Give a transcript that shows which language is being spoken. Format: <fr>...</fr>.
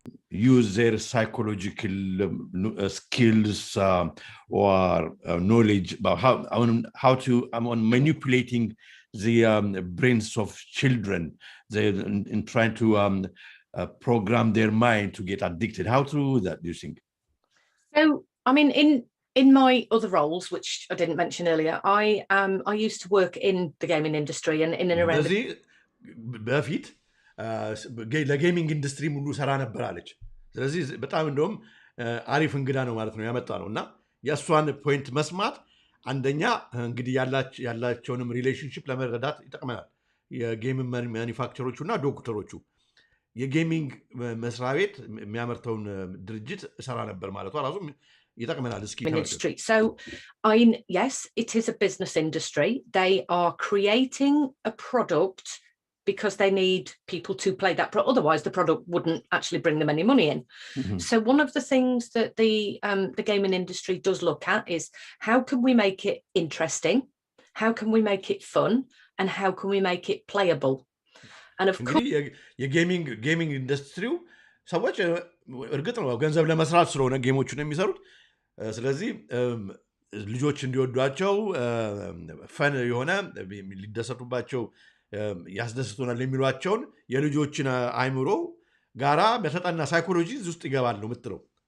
<en>use their psychological skills or knowledge about how to manipulating the brains of children, they in trying to program their mind to get addicted. How to do that, do you think? So, I mean, in my other roles, which I didn't mention earlier, I used to work in the gaming industry and in and around.</en> <am>በፊት ለጌሚንግ ኢንዱስትሪ ሙሉ ሰራ ነበር አለች። ስለዚህ በጣም እንደውም አሪፍ እንግዳ ነው ማለት ነው ያመጣ ነው እና የእሷን ፖይንት መስማት አንደኛ እንግዲህ ያላቸውንም ሪሌሽንሽፕ ለመረዳት ይጠቅመናል። የጌም ማኒፋክቸሮቹ እና ዶክተሮቹ የጌሚንግ መስሪያ ቤት የሚያመርተውን ድርጅት ሰራ ነበር ማለቷ ራሱ ይጠቅመናል። እስኪ</am> <en>industry. So yes, it is a business industry. They are creating a product because they need people to play that product. Otherwise, the product wouldn't actually bring them any money in. Mm-hmm. So one of the things that the gaming industry does look at is how can we make it interesting? How can we make it fun? And how can we make it playable? And of course,</en> <am>የጌሚንግ ኢንዱስትሪው ሰዎች እርግጥ ነው ገንዘብ ለመስራት ስለሆነ ጌሞቹን የሚሰሩት። ስለዚህ ልጆች እንዲወዷቸው ፈን የሆነ ሊደሰቱባቸው ያስደስቱናል የሚሏቸውን የልጆችን አይምሮ ጋራ በተጠና ሳይኮሎጂ ውስጥ ይገባል ነው የምትለው።</am>